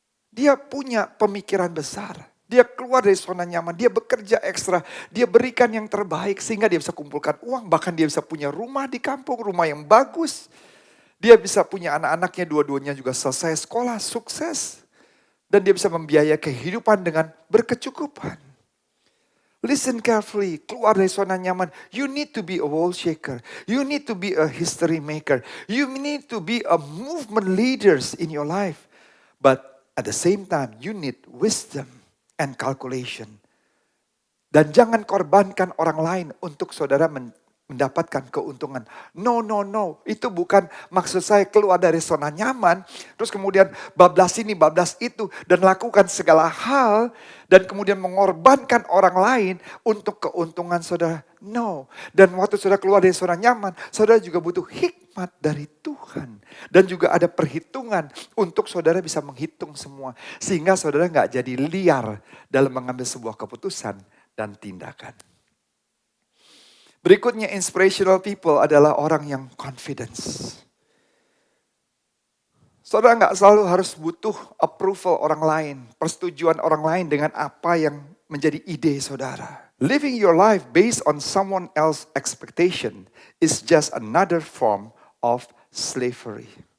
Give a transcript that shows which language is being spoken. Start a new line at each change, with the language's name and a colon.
Indonesian: Dia punya pemikiran besar. Dia keluar dari zona nyaman, dia bekerja ekstra, dia berikan yang terbaik sehingga dia bisa kumpulkan uang. Bahkan dia bisa punya rumah di kampung, rumah yang bagus. Dia bisa punya anak-anaknya dua-duanya juga selesai sekolah, sukses. Dan dia bisa membiayai kehidupan dengan berkecukupan.
English: Listen carefully,
Indonesian: keluar dari zona nyaman.
English: You need to be a world shaker. You need to be a history maker. You need to be a movement leaders in your life. But at the same time, you need wisdom and calculation.
Indonesian: Dan jangan korbankan orang lain untuk saudara mendapatkan keuntungan.
English: No.
Indonesian: Itu bukan maksud saya keluar dari zona nyaman. Terus kemudian bablas ini, bablas itu. Dan lakukan segala hal. Dan kemudian mengorbankan orang lain untuk keuntungan saudara.
English: No.
Indonesian: Dan waktu saudara keluar dari zona nyaman. Saudara juga butuh hikmat dari Tuhan. Dan juga ada perhitungan untuk saudara bisa menghitung semua. Sehingga saudara gak jadi liar dalam mengambil sebuah keputusan dan tindakan. Berikutnya
English: inspirational people
Indonesian: adalah orang yang confidence. Saudara gak selalu harus butuh approval orang lain, persetujuan orang lain dengan apa yang menjadi ide saudara.
English: Living your life based on someone else's expectation is just another form of slavery.